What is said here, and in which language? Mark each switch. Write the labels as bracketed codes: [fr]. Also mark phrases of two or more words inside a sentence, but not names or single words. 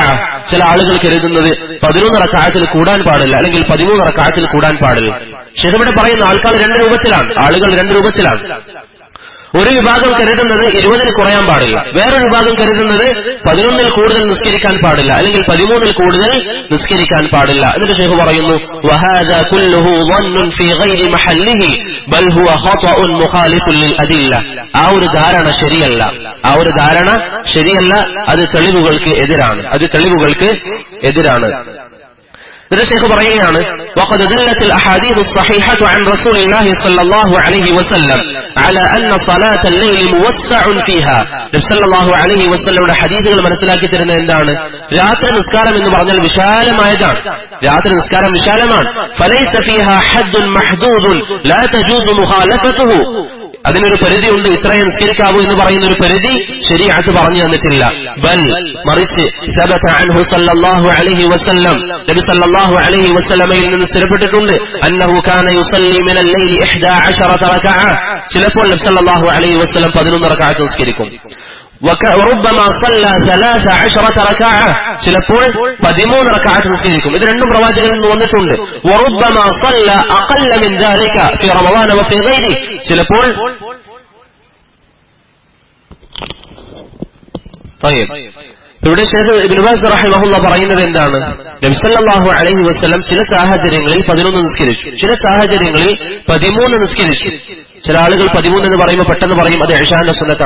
[ml] ചില ആളുകൾ കരുതുന്നത് 11 റക്അത്തിൽ കൂടാൻ പാടില്ല, അല്ലെങ്കിൽ 13 റക്അത്തിൽ കൂടാൻ പാടില്ല. ശൈഖ് ഇവിടെ പറയുന്ന ആളുകൾ രണ്ട് രൂപത്തിലാണ്. ഒരു വിഭാഗം കരുതുന്നത് 20 കുറയാൻ പാടില്ല, വേറൊരു വിഭാഗം കരുതുന്നത് 11 കൂടുതൽ നിസ്കരിക്കാൻ പാടില്ല, അല്ലെങ്കിൽ 13 കൂടുതൽ നിസ്കരിക്കാൻ പാടില്ല. എന്നിട്ട് ശൈഖ് പറയുന്നു [ar] وهذا كله ظن في غير محله بل هو خطأ مخالف للأدلة. [ml] ആ ഒരു ധാരണ ശരിയല്ല, അത് തെളിവുകൾക്ക് എതിരാണ്. എന്നിട്ട് ശൈഖ് പറയുകയാണ് [ar] وقد دلت الأحاديث الصحيحة عن رسول الله صلى الله عليه وسلم على أن صلاة الليل موسع فيها. [ml] നബി [ar] صلى الله عليه وسلم [ml] ഹദീസുകൾ മനസ്സിലാക്കി തരുന്നത് എന്താണ്, രാത്രി നിസ്കാരം എന്ന് പറഞ്ഞാൽ വിശാലമായതാണ്, രാത്രി നിസ്കാരം വിശാലമാണ്. [ar] فليس فيها حد محدود لا تجوز مخالفته. [ml] അതിനൊരു പരിധിയുണ്ട്, ഇത്രയും നിസ്കരിക്കാവൂ എന്ന് പറയുന്ന ഒരു പരിധി ശരീഅത്ത് പറഞ്ഞു തന്നിട്ടില്ല. [ar] ബൽ മറിച്ച് ثبت عنه صلى الله عليه وسلم, النبي صلى الله عليه وسلم [ml] നിന്ന് സ്ഥിരപ്പെട്ടിട്ടുണ്ട് [ar] أنه كان يصلي من الليل 11 ركعة. [ml] ചിലപ്പോൾ നബി [ar] صلى الله عليه وسلم [ml] 11 റക്അത്ത് നിസ്കരിക്കും. [ar] وربما صلى 13 ركعة, [ml] ചിലപ്പോൾ 13 റക്അത്ത് നിസ്കരിക്കും. ഇത് രണ്ടും പ്രവാചകനിൽ നിന്ന് വന്നിട്ടുണ്ട്. [ar] وربما صلى أقل من ذلك في رمضان وفي غيره, [ml] ചിലപ്പോൾ طيب. ഇവിടെ ശൈഖ് ഇബ്നു ബാസ് റഹിമഹുല്ലാഹ് പറയുന്നത് എന്താണ്, നബി [ar] صلى الله عليه وسلم [ml] ചില സാഹചര്യങ്ങളിൽ 11 നിസ്കരിച്ചു, ചില സാഹചര്യങ്ങളിൽ 13 നിസ്കരിച്ചു. ചില ആളുകൾ 13 എന്ന് പറയുമ്പോൾ പെട്ടെന്ന് പറയും അത് ഇശാന്റെ സുന്നത്താണ്.